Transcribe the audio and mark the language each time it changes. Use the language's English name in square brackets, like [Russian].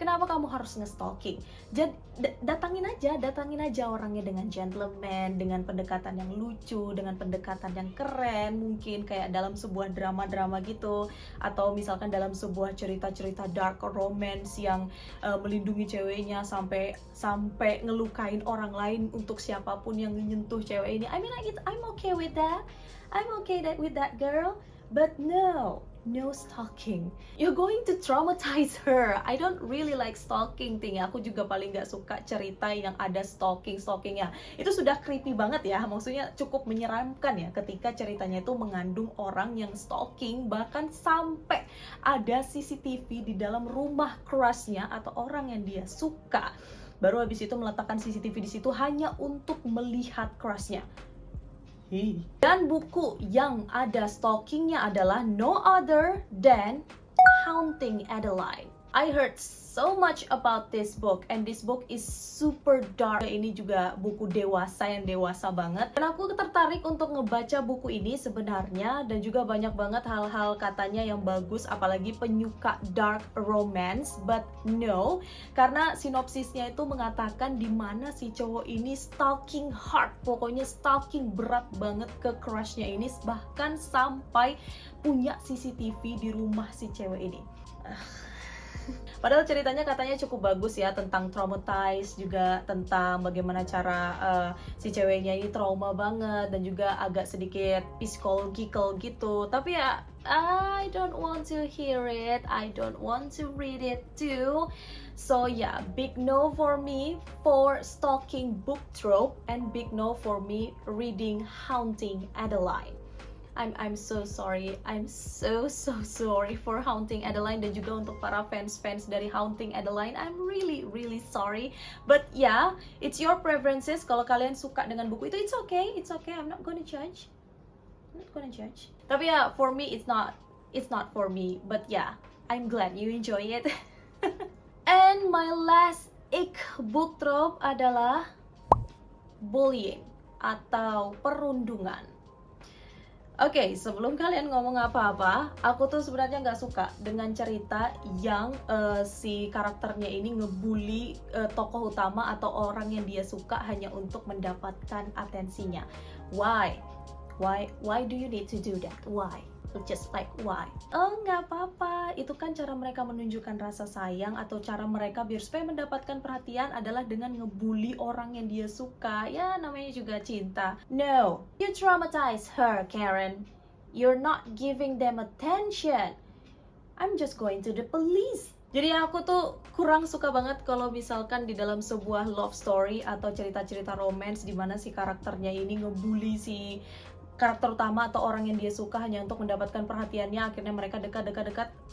[Indonesian] Kenapa kamu harus nge-stalking? Datangin aja orangnya dengan gentleman, dengan pendekatan yang lucu, dengan pendekatan yang keren, mungkin kayak dalam sebuah drama-drama gitu, atau misalkan dalam sebuah cerita-cerita dark romance yang melindungi ceweknya sampai ngelukain orang lain untuk siapapun yang menyentuh cewek ini. [English] I mean, I'm okay with that. I'm okay with that girl, but no. no stalking. You're going to traumatize her. I don't really like stalking thing. [Indonesian] Aku juga paling gak suka cerita yang ada stalkingnya. Itu sudah creepy banget ya. Maksudnya cukup menyeramkan ya ketika ceritanya itu mengandung orang yang stalking, bahkan sampai ada CCTV di dalam rumah crushnya atau orang yang dia suka. Baru habis itu meletakkan CCTV di situ hanya untuk melihat crushnya. Dan buku yang ada stalkingnya adalah [English] no other than [Indonesian] Haunting Adeline. [English] I heard so much about this book, and this book is super dark. [Indonesian] Ini juga buku dewasa yang dewasa banget. Dan aku tertarik untuk ngebaca buku ini sebenarnya, dan juga banyak banget hal-hal katanya yang bagus, apalagi penyuka dark romance. [English] But no, [Indonesian] karena sinopsisnya itu mengatakan di mana si cowok ini stalking hard, pokoknya stalking berat banget ke crushnya ini, bahkan sampai punya CCTV di rumah si cewek ini. Padahal ceritanya katanya cukup bagus ya, tentang traumatized, juga tentang bagaimana cara si ceweknya ini trauma banget, dan juga agak sedikit psychological gitu. Tapi ya, [English] I don't want to hear it, I don't want to read it too. So yeah, big no for me for stalking book trope, and big no for me reading Haunting Adeline. I'm so sorry. I'm so sorry for [Indonesian] Haunting Adeline, dan juga untuk para fans dari Haunting Adeline. [English] I'm really sorry. But yeah, it's your preferences. [Indonesian] Kalau kalian suka dengan buku itu, [English] it's okay. I'm not gonna judge. [Indonesian] Tapi ya, [English] for me it's not for me. But yeah, I'm glad you enjoy it. And my last ick book trope [Indonesian] adalah bullying atau perundungan. Oke, sebelum kalian ngomong apa-apa, aku tuh sebenarnya nggak suka dengan cerita yang si karakternya ini ngebully tokoh utama atau orang yang dia suka hanya untuk mendapatkan atensinya. [English] Why do you need to do that? Why? Just like why? [Indonesian] Oh, nggak apa-apa. Itu kan cara mereka menunjukkan rasa sayang, atau cara mereka biar supaya mendapatkan perhatian adalah dengan ngebully orang yang dia suka. Ya, namanya juga cinta. [English] No, you traumatize her, [Indonesian] Karen. [English] You're not giving them attention. I'm just going to the police. [Indonesian] Jadi aku tuh kurang suka banget kalau misalkan di dalam sebuah love story atau cerita-cerita romance di mana si karakternya ini ngebully si karakter utama atau orang yang dia suka hanya untuk mendapatkan perhatiannya, akhirnya mereka dekat.